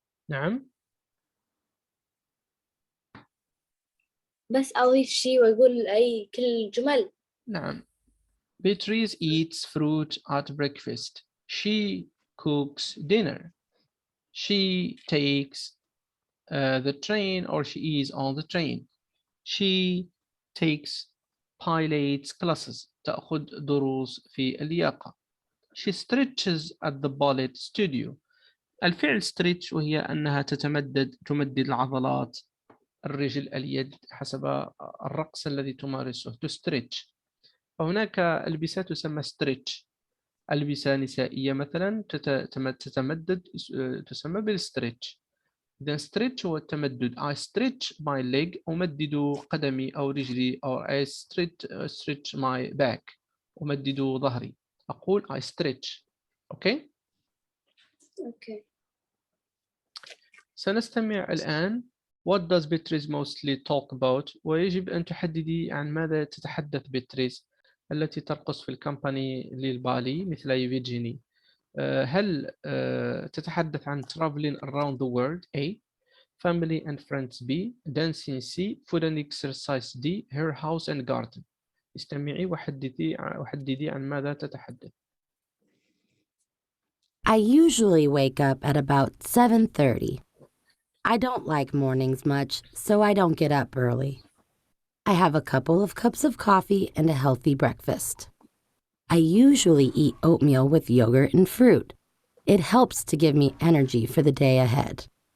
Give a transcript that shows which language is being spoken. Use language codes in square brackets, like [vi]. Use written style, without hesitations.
[ar] نعم. بس أضيف شي وأقول أي كل جمل. نعم. [en] Beatrice eats fruit at breakfast. She cooks dinner. She takes the train, or she is on the train. She takes pilates classes. [ar] تأخذ دروس في اللياقة. [en] She stretches at the ballet studio. [ar] الفعل stretch وهي أنها تمدد العضلات الرجل اليد حسب الرقص الذي تمارسه. [en] to stretch. [ar] فهناك ألبسة تسمى stretch. ألبسة نسائية مثلا تتمدد تسمى بالستريتش. إذا stretch هو التمدد. [en] I stretch my leg [ar] أمدد قدمي أو رجلي، أو [en] I stretch my back [ar] أمدد ظهري. أقول [en] I stretch. [ar] أوكي. [en] Okay. [ar] سنستمع الآن. [en] What does Beatrice mostly talk about؟ [ar] ويجب أن تحددي عن ماذا تتحدث بيتريس التي ترقص في الكامباني للبالي مثل يفيجيني. هل تتحدث عن [en] traveling around the world A، family and friends B، dancing C، food and exercise D، her house and garden. [ar] استمعي وحددي عن ماذا تتحدث. [en] I usually wake up at about 7:30. I don't like mornings much, so I don't get up early. I have a couple of cups of coffee and a healthy breakfast. I usually eat oatmeal with yogurt and fruit. It helps to give me energy for the day ahead.